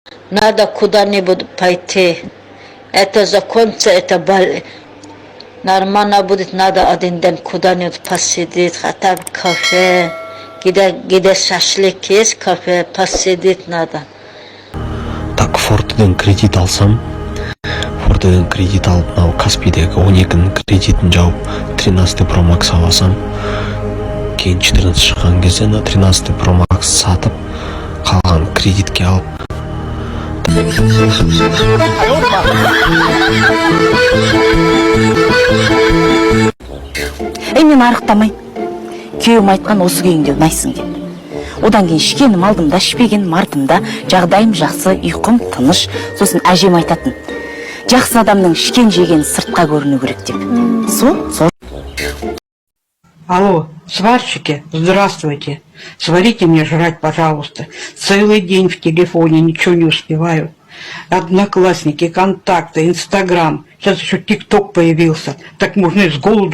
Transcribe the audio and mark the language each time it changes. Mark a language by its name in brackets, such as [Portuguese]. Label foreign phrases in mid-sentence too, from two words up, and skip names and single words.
[Russian] Надо куда-нибудь пойти. Это закончится, это нормально будет. Надо один день куда-нибудь посидеть, хотя бы кафе, где шашлык есть, кафе, посидеть надо. Так, [Kazakh] Фордтен кредит алсам, Фордтен кредит алып, мынау Каспийдегі 12-нің кредитін жауып, 13 Pro Max аласам, кейін 14 шыққан кезде 13 Pro Max сатып, қалған кредитке алып. Мен арықтамай. Күйеуім айтқан осы күйіңде ұнайсың деп. Одан кейін ішкенім алдымда, ішпегенім артымда, жағдайым жақсы, ұйқым тыныш. Сосын әжем айтатын. Жақсы адамның ішкен жеген сыртқа көріну керек деп. Сол. [Russian] Алло, сварщики, здравствуйте. Сварите мне жрать, пожалуйста. Целый день в телефоне, ничего не успеваю. Одноклассники, контакты, Инстаграм. Сейчас еще ТикТок появился. Так можно и с голоду.